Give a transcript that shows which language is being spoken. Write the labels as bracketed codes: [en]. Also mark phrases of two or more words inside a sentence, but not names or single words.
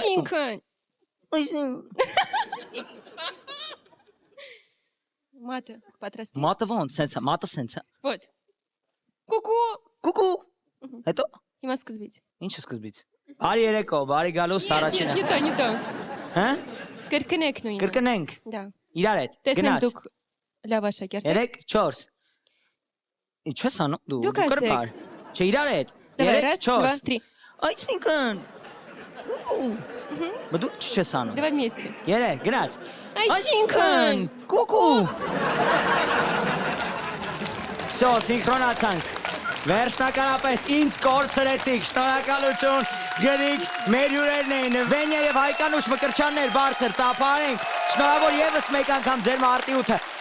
[hy] Այսինքն։ Մատը պատրաստի։ Մատը ոնց, սենց է, մատը սենց է։ Вот. Կուկու։ Կուկու։ Հետո։ Հիմա սկզբից։ Ինչը սկզբից։ Բարի երեկո, բարի գալուստ առաջինը։ [ru] Не то, не то։ [hy] Հա? Կրկնեք նույնը։ Կրկնենք։ [ru] Да։ [hy] Իրար հետ։ Տեսնեմ Գնաց։ դուք լավ աշակերտ եք։ 3 4 Ինչ ես անում դու։ Դուք ասեք։ կրպար։ Չէ, իրար հետ։ [ru] Давай, 3 раз, два, 4 три. [hy] Այսինքն Բա դու չես անում։ [ru] Давай вместе։ [hy] 3 գնաց։ Այսինքն։ Կուկու։ Всё, սինխրոնացանք։ Վերջնականապես ինձ կորցրեցիք, շնորհակալություն, գրիք, մեր հյուրերն էին, Վենյա և Հայկանուշ Մկրտչյաններ, բարձր, ծափարենք, շնորհավոր ևս մեկ անգամ ձեր մարտիութը։